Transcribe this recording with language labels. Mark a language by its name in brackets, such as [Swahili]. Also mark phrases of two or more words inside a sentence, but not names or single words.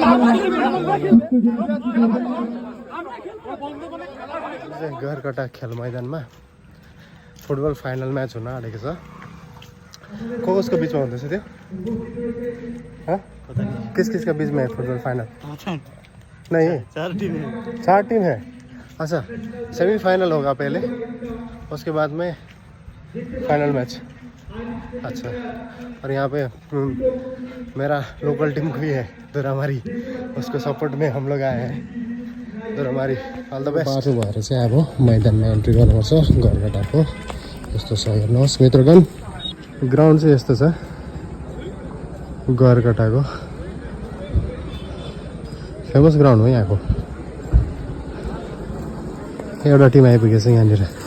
[Nepali] गरकटा खेल मैदानमा फुटबल फाइनल म्याच हुन आँटेको छ। कसको बिचमा हुँदैछ त्यो? [Hindi] किसका बीच में है फुटबॉल फाइनल? नहीं, 4 टीम है। अच्छा, सेमीफाइनल होगा पहले, उसके बाद में [English] final match. [Hindi] अच्छा, और यहाँ पे मेरा [English] local team [Hindi] भी है दुरामारी, उसको सपोर्ट में हम लोग आए हैं। [English] दुरामारी all the best. [Nepali] बाटो भएर चाहिँ अब मैदानमा एन्ट्री गर्नुपर्छ गरकटाको। यस्तो छ हेर्नुहोस् मित्रगण, ग्राउन्ड चाहिँ यस्तो छ गरकटाको। [English] famous ground [Nepali] हो यहाँको। एउटा टिम आइपुगेछ यहाँनिर।